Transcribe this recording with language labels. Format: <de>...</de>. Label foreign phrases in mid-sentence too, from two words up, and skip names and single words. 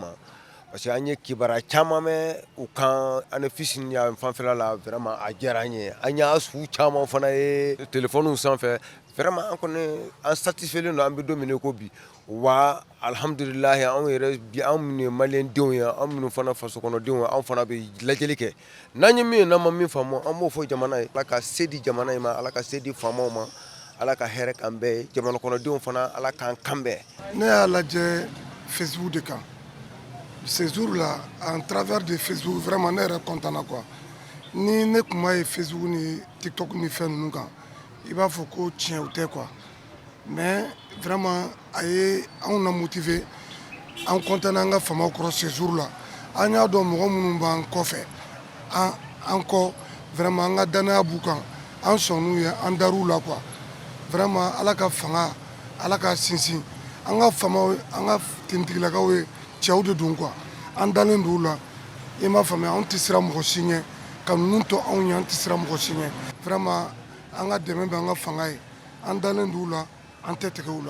<bm>ma parce que an ye kibaruya caman mɛn u kan Anefis ni yan fanfɛla la vraiment a diyara an ye an y'a su caman fana ye téléphone sanfɛ vraiment an kɔni an satisfailen don an bɛ don min ko bi wa alhamdulilahi anw yɛrɛ bi anw minnu ye maliyɛn denw ye anw minnu fana faso kɔnɔdenw ye anw fana bɛ lajɛli kɛ n'an ye min ye n'an ma min faamu an b'o fɔ jamana ye Ala ka se di jamana in ma Ala ka se di faamaw ma Ala ka hɛrɛ k'an bɛɛ ye jamana kɔnɔdenw fana Ala k'an kan bɛɛ. Ne y'a lajɛ Facebook de kan</bm> <fr>ces jours-là en travers de Facebook</fr> <bm>vraiment ne yɛrɛ content na quoi ni ne tun b'a ye Facebook ni TikTok ni fɛn ninnu kan i b'a fɔ ko tiɲɛ o tɛ quoi</bm> <fr>mais vraiment</fr> <bm>a ye anw na motiver an content na an ka faamaw kɔrɔ</bm> <fr>ces jours-là</fr> <bm>an y'a dɔn mɔgɔ minnu b'an kɔfɛ an kɔ vraiment an ka danaya b'u kan an sɔnn'u ye an dar'u la quoi vraiment Ala ka fanga Ala ka sinsin an ka faamaw an ka tenitigilakaw ye cɛw de don quoi an dalen don u la i m'a faamuya anw tɛ siran mɔgɔ si ɲɛ ka ninnu to anw ɲɛ an tɛ siran mɔgɔ si ɲɛ vraiment an ka dɛmɛ bɛ an ka fanga ye an dalen don u la an tɛ tigɛ u la.</bm>